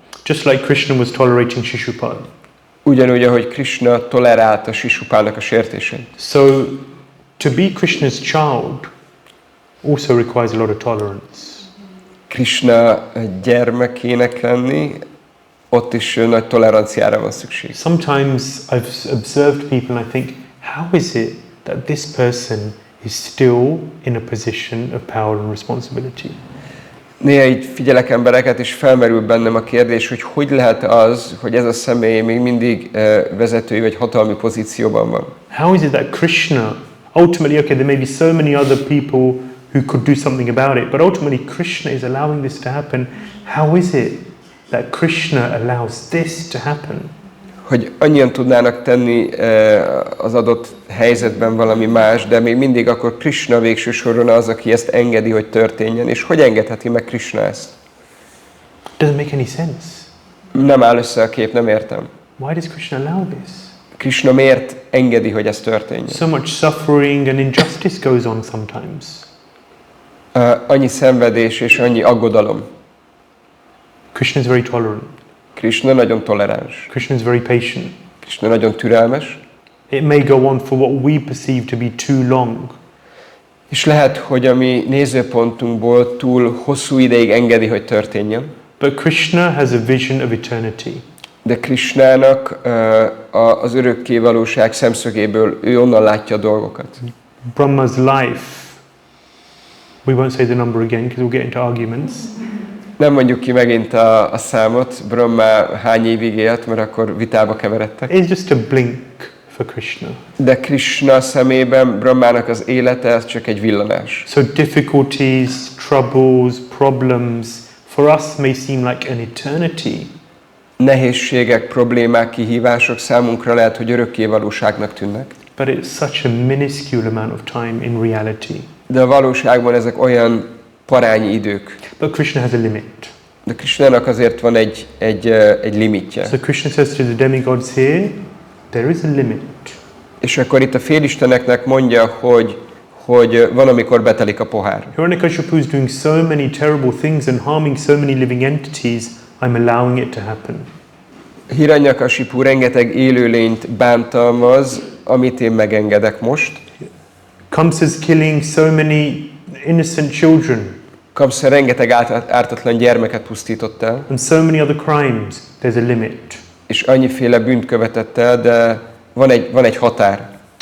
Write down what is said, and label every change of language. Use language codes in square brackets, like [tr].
[en] Just like Krishna was tolerating Shishupal. [hu] Ugyanúgy, ahogy Krishna tolerálta Shishupalnak a sértését. [en] So, to be Krishna's child also requires a lot of tolerance. [hu] Krishna gyermekének lenni, ott is nagy toleranciára van szükség. [en] Sometimes I've observed people and I think, how is it that this person is still in a position of power and responsibility? [hu] Néha így figyelek embereket, és felmerül bennem a kérdés, hogy lehet az, hogy ez a személy még mindig vezetői vagy hatalmi pozícióban van. [en] How is it that Krishna, ultimately, okay, there may be so many other people who could do something about it, but ultimately Krishna is allowing this to happen. How is it that Krishna allows this to happen? [hu] Hogy annyian tudnának tenni az adott helyzetben valami más, de még mindig akkor Krishna végső soron az, aki ezt engedi, hogy történjen. És hogy engedheti meg Krishna ezt? [en] Doesn't make any sense. [hu] Nem áll össze a kép, nem értem. [en] Why does Krishna allow this? [hu] Krishna miért engedi, hogy ez történjen? [en] So much suffering and injustice goes on sometimes. [hu] Annyi szenvedés és annyi aggodalom. [en] Krishna is very tolerant. [hu] Krishna nagyon toleráns. [en] Krishna is very patient. [hu] Krishna nagyon türelmes. [en] It may go on for what we perceive to be too long. [hu] És lehet, hogy a mi nézőpontunkból túl hosszú ideig engedi, hogy történjen. [en] But Krishna has a vision of eternity. [hu] De Krishnának az örökké valóság szemszögéből ő onnan látja a dolgokat. [en] Brahma's life. We won't say the number again because we'll get into arguments. [hu] Nem mondjuk ki megint a számot, Brahma hány évig élt, mert akkor vitába keveredtek. [en] It's just a blink for Krishna. [hu] De Krishna szemében Brahmának az élete ez csak egy villanás. [en] So difficulties, troubles, problems for us may seem like an eternity. [hu] Nehézségek, problémák, kihívások számunkra lehet, hogy örökké valóságnak tűnnek. [en] But it's such a minuscule amount of time in reality. [hu] De a valóságban ezek olyan parányi idők. [en] But Krishna has a limit. [hu] De Krishnának azért van egy limitje. [en] So Krishna says to the demigods here, there is a limit. [hu] És akkor itt a félisteneknek mondja, hogy van, amikor betelik a pohár. [en] Hiranyakashipu is doing so many terrible things and harming so many living entities, I'm allowing it to happen. [hu] Hiranyakashipu rengeteg élőlényt bántalmaz, amit én megengedek most. [en] Kamsa is killing so many innocent children. [hu] Kamsa rengeteg ártatlan gyermeket pusztított el. [en] And so many other crimes, there's a limit. [hu] És annyiféle bűnt követett el, de van egy határ.